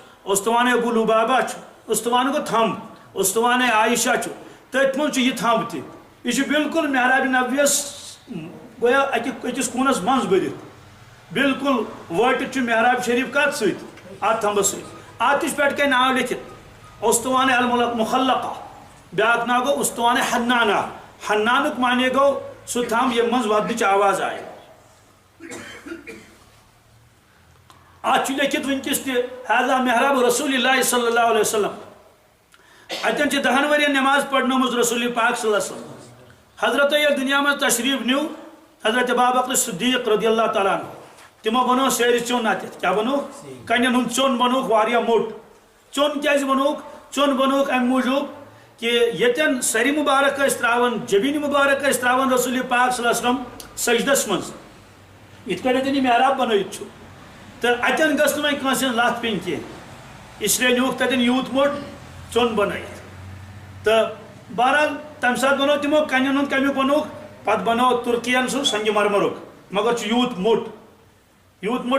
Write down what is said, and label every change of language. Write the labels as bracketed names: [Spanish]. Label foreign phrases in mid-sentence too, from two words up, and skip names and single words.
[Kashmiri] اُستوانے ابو لُبابا چھُ اُستوان گوٚو تھمب اُستوانے عایشہ چھُ تٔتھۍ منٛز چھُ یہِ تھمب تہِ یہِ چھُ بالکل محراب نبویس گویا أکِس کوٗنس منٛز بٔرِتھ بالکل وٲٹِتھ چھُ محراب شریٖف کتھ سۭتۍ اتھ تھمبس سۭتۍ اتھ تہِ چھُ پٮ۪ٹھٕ کنۍ ناو لیکھِتھ اُستوانے المخلقہ بیٛاکھ ناو گوٚو اُستوانے حنانہ حنانُک معنے گوٚو سُہ تھمب ییٚمہِ منٛز ودنٕچ آواز آیہِ اتھ چھُ لیکھِتھ وٕنکیٚس تہِ [Arabic] حاذا محراب رسول اللہ صلی اللہ علیہ وسلم [Kashmiri] اتٮ۪ن چھِ 10 ؤرین نٮ۪ماز پرنٲومٕژ رسول پاک [Arabic] صلی اللہ علیہ وسلم [Kashmiri] حضرتو ییٚلہِ دُنیا منٛز تشریٖف نیوٗ حضرت ابوبکر صدیق [Arabic] رضی اللہ تعالیٰ عنہ [Kashmiri] تِمو بنوو سیرِ چوٚن اتٮ۪تھ کیٛاہ بنووُکھ کنٮ۪ن ہُنٛد چوٚن بنووُکھ واریاہ موٚٹ چوٚن کیٛازِ بنووُکھ چوٚن بنووُکھ امہِ موٗجوٗب کہِ ییٚتٮ۪ن سرِ مُبارک ٲسۍ تراوان جبیٖنہِ مُبارک ٲسۍ تراوان رسول پاک [Arabic] صلی اللہ علیہ وسلم [Kashmiri] سجدس منٛز یِتھ کٲٹھۍ اتٮ۪ن یہِ محراب بنٲیِتھ چھُ تہٕ اتٮ۪ن گٔژھ نہٕ وۄنۍ کٲنٛسہِ ہٕنٛز لتھ پیٚنۍ کینٛہہ اسلیے نیوٗکھ تتٮ۪ن یوٗت موٚٹ چوٚن بنٲیِتھ تہٕ بہرحال تمہِ ساتہٕ بنوو تِمو کنٮ۪ن ہُنٛد کمیُک بنووُکھ پتہٕ بنوو تُرکِین سُہ سنگہِ مرمرُک مگر چھُ یوٗت موٚٹ